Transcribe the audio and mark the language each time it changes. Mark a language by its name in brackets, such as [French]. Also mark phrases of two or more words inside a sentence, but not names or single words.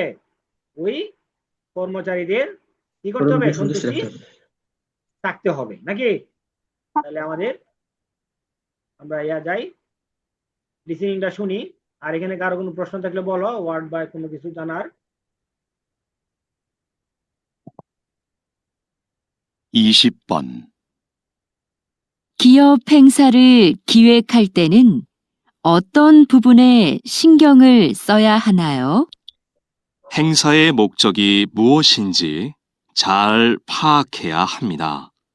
[Bangla] ওই কর্মচারীদের কি করতে হবে? সন্তুষ্টি থাকতে হবে নাকি? তাহলে আমরা যাই, লিসেনিংটা শুনি। আর এখানে কারো কোনো প্রশ্ন থাকলে বলো, ওয়ার্ড বা কোনো কিছু জানার। [Korean] 20번. 기업 행사를 기획할 때는 어떤 부분에 신경을 써야 하나요? 행사의 목적이 무엇인지 잘 파악해야 합니다.